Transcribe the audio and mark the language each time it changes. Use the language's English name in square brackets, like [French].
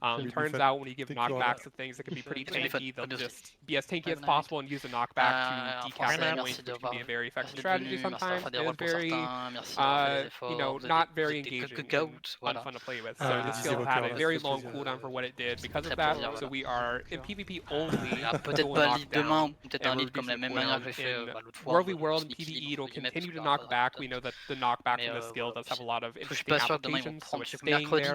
[English] Turns out when you give knockbacks to things that can be pretty tanky, they'll just be as tanky as possible and use the knockback to decap their points, which can be a very effective strategy sometimes. It is very, you know, not very engaging and fun to play with. So this skill had a very long cooldown for what it did because of that. So we are in PvP only. [French] Peut-être pas lead demain, ou peut-être un lead comme la même manière que j'ai fait l'autre fois. [English] World v World and PvE, it'll continue to knock back. We know that the knockback from this skill does have a lot of interesting applications, so it's staying there.